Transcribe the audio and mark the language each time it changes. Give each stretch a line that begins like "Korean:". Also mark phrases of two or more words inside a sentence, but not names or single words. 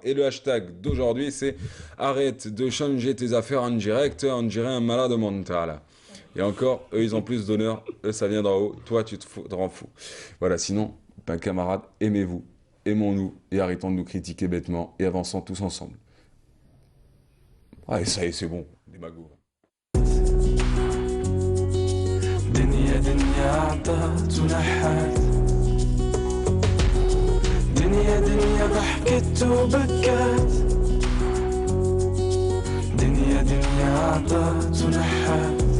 French: Et le hashtag d'aujourd'hui, c'est « Arrête de changer tes affaires en direct, on dirait un malade mental ». Et encore, eux, ils ont plus d'honneur, eux, ça vient d'en haut, toi, tu te rends fou. Voilà, sinon, ben, camarades, aimez-vous. Aimons-nous et arrêtons de nous critiquer bêtement et avançons tous ensemble. Ah, et ça y est, c'est bon, des magos.
Arabic: دنيا دنيا عطات ونحات دنيا دنيا ضحكت وبكت دنيا دنيا عطات ونحات